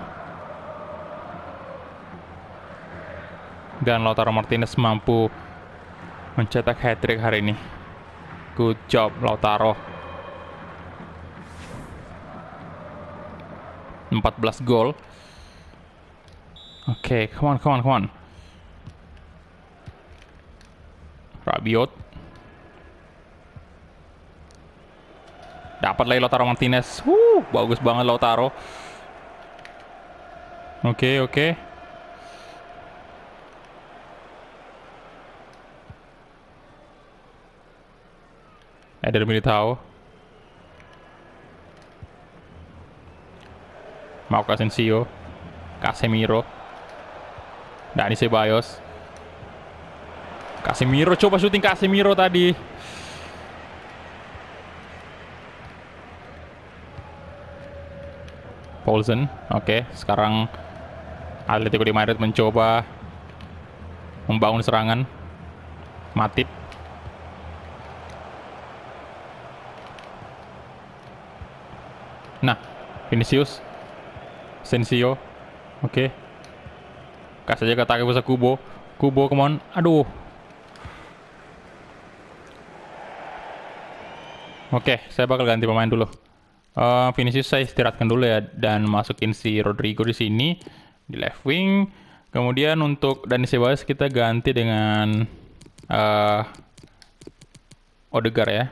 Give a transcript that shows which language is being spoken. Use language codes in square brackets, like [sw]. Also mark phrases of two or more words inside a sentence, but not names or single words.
[id] Dan Lautaro Martinez mampu mencetak hat-trick hari ini. [en] Good job Lautaro. 14 gol. [id] Oke, [en] come on. Rabiot. [id] Dapat lagi Lautaro Martinez. Bagus banget Lautaro. Oke. Eder Militao. Marco Asensio. Casemiro. Dani Ceballos. Casemiro, coba syuting Casemiro tadi. Poulsen. Oke, sekarang Atletico de Madrid mencoba membangun serangan. Matip. Nah, Vinicius. Sensio. Oke. Kasih aja ke Takefusa Kubo. [en] Kubo, come on. [id] Aduh. Oke, saya bakal ganti pemain dulu. Vinicius saya istirahatkan dulu ya, dan masukin si Rodrigo di sini di left wing. Kemudian untuk Dani Ceballos kita ganti dengan Odegaard ya.